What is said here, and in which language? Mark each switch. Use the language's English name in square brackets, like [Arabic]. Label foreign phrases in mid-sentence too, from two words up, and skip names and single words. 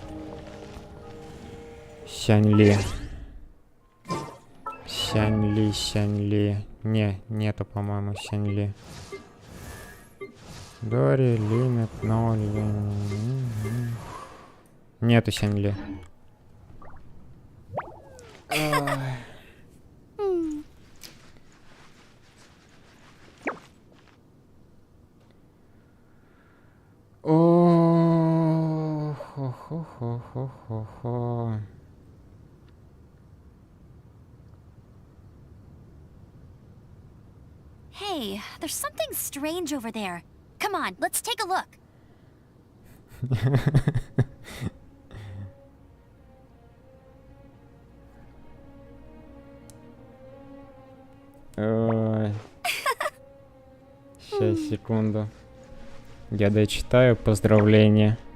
[Russian] Сянли. Сянли. Нету, по-моему, Сянли. Дори, лимит, 0. Нету Сянли. О, хо-хо-хо-хо-хо-хо. [English] Hey, there's something strange over there. Come on, let's take a look. [Russian] Ой. Сейчас, секунду. Я дочитаю поздравления.